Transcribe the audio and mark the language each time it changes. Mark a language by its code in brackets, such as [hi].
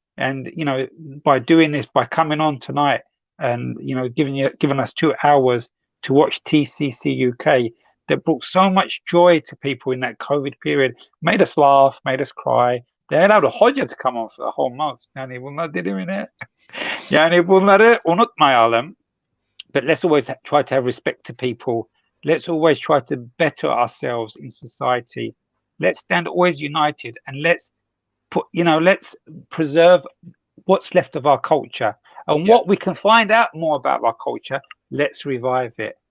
[en] And, you know, by doing this, by coming on tonight and, you know, giving us 2 hours to watch TCCUK, that brought so much joy to people in that COVID period, made us laugh, made us cry. They allowed a Hoca to come on for the whole month. [tr] Yani bunlar dedim yine. Yani bunları unutmayalım. [en] But let's always try to have respect to people. Let's always try to better ourselves in society. Let's stand always united, and let's preserve what's left of our culture. And what we can find out more about our culture, let's revive it.